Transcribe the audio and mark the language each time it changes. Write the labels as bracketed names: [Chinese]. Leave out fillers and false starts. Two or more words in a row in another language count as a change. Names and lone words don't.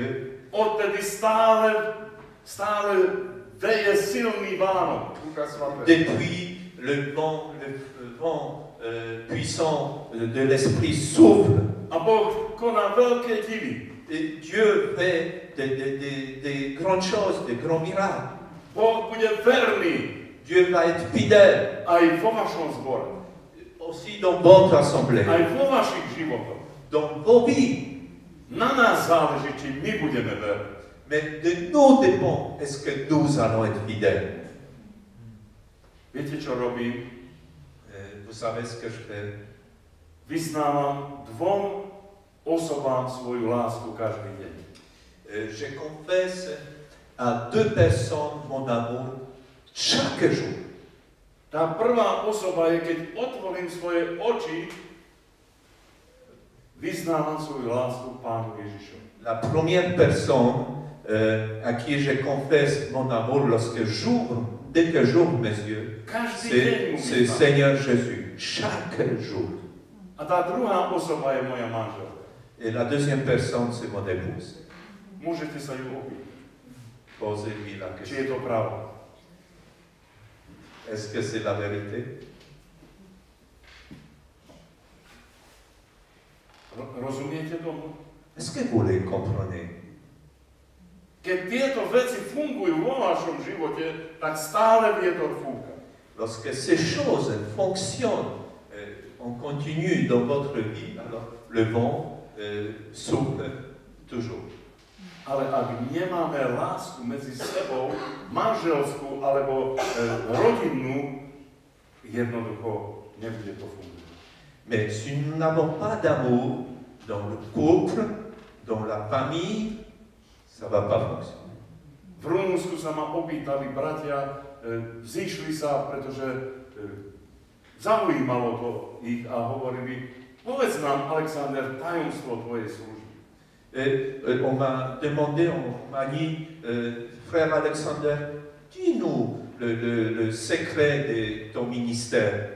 [Slovak] odtedy stále veje silný Vánok. Ducha Svatého. [French] depuis le vent puissant de l'Esprit souffle. [Slovak] A Boh koná veľké divy. [French] Et Dieu fait des grandes choses, des grands miracles. [Slovak] Boh bude verný [French] Dieu va être fidèle [Slovak] aj vo vašom zbore, [French] aussi dans votre assemblée, [Slovak] aj vo vašich životoch. [French] dans vos vies. [Slovak] Na nás záleží, či my budeme verní. [French] Mais de nous dépend est-ce que nous allons être fidèles. [Slovak] Viete, čo robím? [French] Vous savez ce que je fais? [Slovak] Vyznávam dvom osobám svoju lásku každý deň. [French] Je confesse à 2 personnes mon amour chaque jour. [Slovak] Tá prvá osoba je, keď otvorím svoje oči, vyznávam svoju lásku Pánu Ježišovi. [French] La première personne à qui je confesse mon amour lorsque j'ouvre, dès que j'ouvre mes yeux, [Slovak] Každý deň mu [French] c'est [Slovak] vyznám. [French] Seigneur Jésus, chaque jour. [Slovak] A tá druhá osoba je moja manželka. [French] Et la deuxième personne, c'est mon épouse. [Slovak] Môžete sa ju opýtať, [French] Posez-lui la [Slovak] či [French] question. [Slovak] je to pravda. [French] Est-ce que c'est la vérité? [Slovak] Rozumiete tomu? [French] Est-ce que vous les comprenez? [Slovak] Keď tieto veci fungujú vo vašom živote, tak stále vietor fúka. [French] Lorsque ces choses fonctionnent en continu dans votre vie, alors le vent souffle toujours. [Slovak] Ale ak nemáme lásku medzi sebou, manželskú alebo rodinnú, jednoducho nebude to fungovať. [French] Mais si nous n'avons pas d'amour dans le couple, dans la famille, ça ne va pas fonctionner. [Slovak] V Rumunsku sa ma opýtali bratia, zišli sa, pretože zaujímalo to ich a hovorili, povedz nám, Alexander, tajomstvo tvojej služby. [French] On m'a demandé, on m'a dit, frère Alexander, dis-nous le secret de ton ministère.